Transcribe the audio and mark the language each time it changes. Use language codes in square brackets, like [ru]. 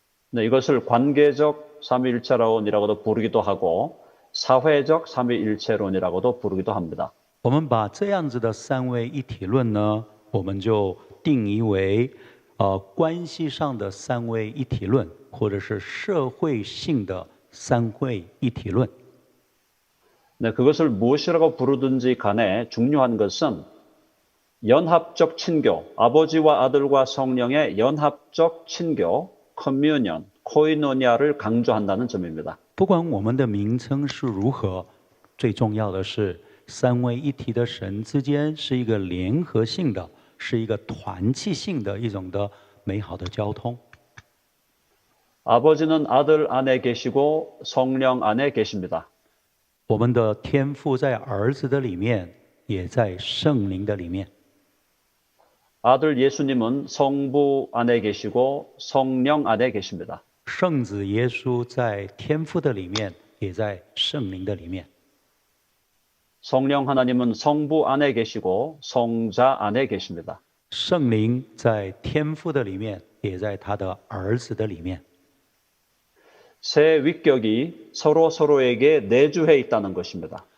[ko] 네, 이것을 관계적 삼위일체론이라고도 부르기도 하고 사회적 삼위일체론이라고도 부르기도 합니다. [zh] 我们把这样子的三位一体论呢，我们就定义为关系上的三位一体论，或者是社会性的三位一体论。 [ko] 네, 그것을 무엇이라고 부르든지 간에 중요한 것은 연합적 친교, 아버지와 아들과 성령의 연합적 친교, 커뮤니언, 코이노니아를 강조한다는 점입니다. [zh] 不管我们的名称是如何，最重要的是三位一体的神之间是一个联合性的，是一个团契性的一种的美好的交通。 [ko] 아버지는 아들 안에 계시고 성령 안에 계십니다. [zh] 我们的天父在儿子的里面，也在圣灵的里面。 [ko] 아들 예수님은 성부 안에 계시고 성령 안에 계십니다. [zh] 圣子耶稣在天父的里面，也在圣灵的里面。 [ko] 성령 하나님은 성부 안에 계시고 성자 안에 계십니다. [zh] 圣灵在天父的里面，也在他的儿子的里面。 [ko] 세 위격이 서로에게 내주해 있다는 것입니다.